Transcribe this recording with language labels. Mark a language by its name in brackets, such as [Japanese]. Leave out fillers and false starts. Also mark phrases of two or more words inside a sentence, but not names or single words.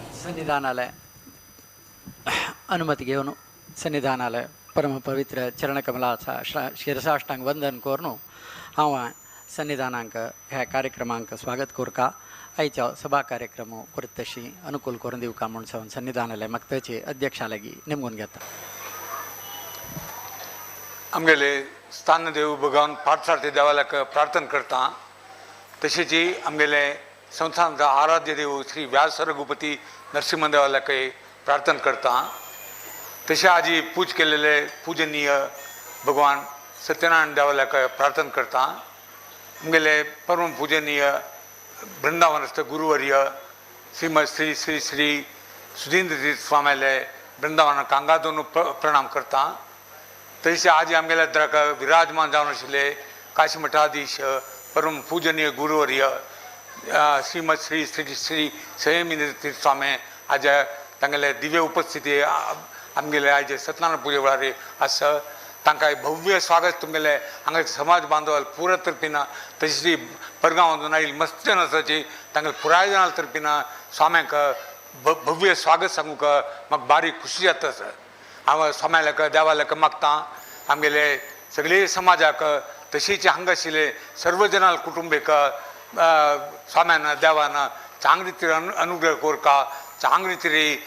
[Konkani] सन्निधानालय अनुमती घेऊन सन्निधानालय परम पवित्र चरणकमलाचा शिरसाष्टांग वंदन करून हांव सन्निधानांक ह्या कार्यक्रमांक स्वागत करता आयच्या सभा कार्यक्रम करत तशी अनुकूल करून दिवका म्हणून सावन सन्निधानालय मक्ताचे अध्यक्षालागी नेमून घेता आमगेले स्थानदेव भगवान पाठसारथे देवालयाक प्रार्थना करता तशेंच आमगेले संस्थानचा आराध्य देव श्री व्यास रघुपती नरसिंह देवालयाक प्रार्थना करता तसे आजी पूज केलेले पूजनीय भगवान सत्यनारायण देवालयाक प्रार्थना करता आमगेले परम पूजनीय वृंदावनस्थ गुरुवर्य श्रीमद श्री श्री श्री सुधींद्र तीर्थ स्वामीले वृंदावन कांगादून प्रणाम करता तसे आज आमगेल्या दराक विराजमान जावन आशिल्ले काशी मठाधीश परम पूजनीय गुरुवर्य श्रीमद श्री श्री श्री संयमेंद्र तीर्थ स्वामी आज तांगेले दिव्य उपस्थिती आमगेले आज सत्यनारायण पुजे वेळार आसा तांकां भव्य स्वागत तुमगेले हांगा समाज बांधव पुरा तर्फीन तशी परगांवांतून आयिल्ली मस्त नसाची तांगे पुराय जाणां तर्फीन स्वाम्याक भव्य स्वागत सांगूक म्हाका बारीक खुशी जाता सर हांव स्वाम्याक देवालयाक मागता आमगेले सगळे समाजाक तशीच हांगा आशिल्ले सर्व जनाल कुटुंबीक स्वाम्यान देवान चांगली रितीन अनुग्रह कोरका चांगली तरी